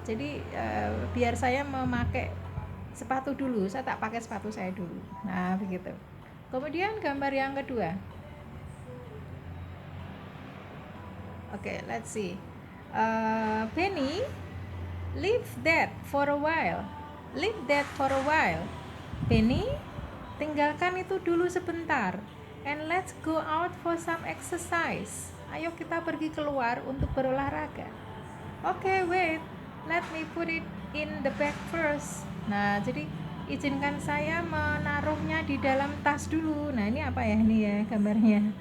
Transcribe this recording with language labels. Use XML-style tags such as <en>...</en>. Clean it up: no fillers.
<id>Jadi biar saya memakai sepatu dulu, saya tak pakai sepatu saya dulu. Nah, begitu. Kemudian gambar yang kedua.</id> <en>Oke, let's see. Benny, leave that for a while. Leave that for a while.</en> <id>Benny, tinggalkan itu dulu sebentar.</id> <en>And let's go out for some exercise.</en> <id>Ayo kita pergi keluar untuk berolahraga.</id> <en>Oke, wait. Let me put it in the bag first.</en> <id>Nah, jadi izinkan saya menaruhnya di dalam tas dulu. Nah, ini apa ya ini ya gambarnya?</id>